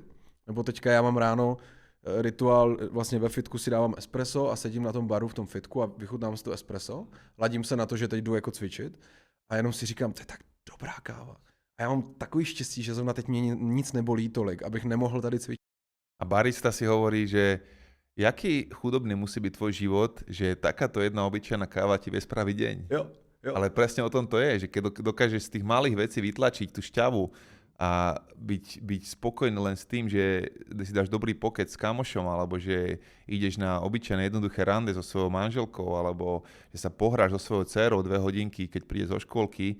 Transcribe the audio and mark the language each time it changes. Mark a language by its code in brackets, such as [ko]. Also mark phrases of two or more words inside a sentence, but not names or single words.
[cs] Nebo teďka já mám ráno rituál, vlastně ve fitku si dávám espresso a sedím na tom baru v tom fitku a vychutnám si to espresso. Ladím se na to, že teď jdu jako cvičit a jenom si říkám, to je tak dobrá káva. A já mám takový štěstí, že zrovna teď mě nic nebolí tolik, abych nemohl tady cvičit. [sk] A barista si hovorí, že jaký chudobný musí byť tvoj život, že takáto jedna obyčajná káva ti vie spraviť deň. Jo. Ale presne o tom to je, že keď dokážeš z tých malých vecí vytlačiť tú šťavu a byť spokojný len s tým, že si dáš dobrý pokec s kamošom, alebo že ideš na obyčajné jednoduché rande so svojou manželkou, alebo že sa pohráš so svojou dcérou 2 hodinky, keď príde zo škôlky.